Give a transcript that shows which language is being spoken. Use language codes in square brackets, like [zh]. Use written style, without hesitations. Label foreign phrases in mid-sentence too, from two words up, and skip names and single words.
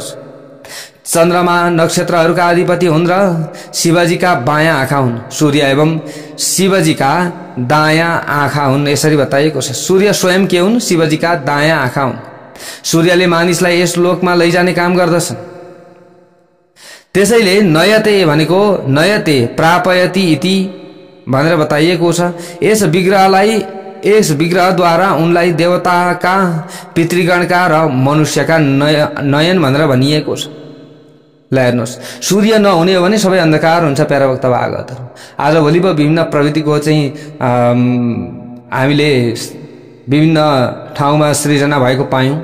[ne] चन्द्रमा नक्षत्रहरूका अधिपति हुन् र शिवजीका बायाँ आँखा हुन्। सूर्य एवं शिवजीका दायाँ आँखा हुन्, यसरी बताइएको छ। सूर्य स्वयं के हुन्? शिवजीका दायाँ आँखा हुन्। सूर्यले मानिसलाई यस लोकमा लैजाने काम गर्दछन्। त्यसैले नयते भनेको [sa] नयते प्रापयति इति [ne] भनेर बताइएको छ। यस विग्रहद्वारा उनलाई देवताका, पितृगणका र मनुष्यका नयन भनेर भनिएको छ। ल हेर्नुहोस्, सूर्य नहुने हो भने सबै अन्धकार हुन्छ। प्यारा भक्त भागवतहरू आजभोलि पो विभिन्न प्रविधिको चाहिँ हामीले विभिन्न ठाउँमा सृजना भएको पायौं।